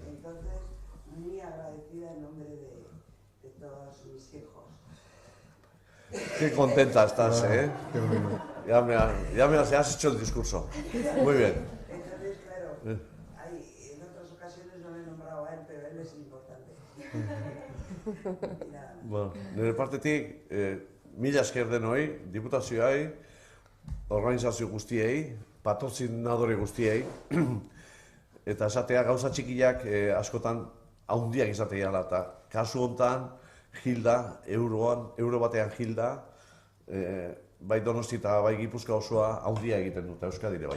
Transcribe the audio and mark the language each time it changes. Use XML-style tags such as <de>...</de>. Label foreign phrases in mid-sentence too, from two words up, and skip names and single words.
<es>Entonces, muy agradecida en nombre de todos mis hijos. Qué contenta estás, ¿eh? Qué bueno. Ya me has hecho el discurso. Muy bien. Entonces, claro, en otras ocasiones no le he nombrado a él, pero él es importante.</es> <eu>Bueno, nire partetik, mila esker denoi, diputazioai, organizazio guztiei, patrozinadore guztiei, eta esatea gauza txikiak askotan haundiak izatea dela, eta kasu hontan, Gilda, euro batean Gilda, bai Donosti eta bai Gipuzkoa osoa haundia egiten dut, Euskadire bai.</eu>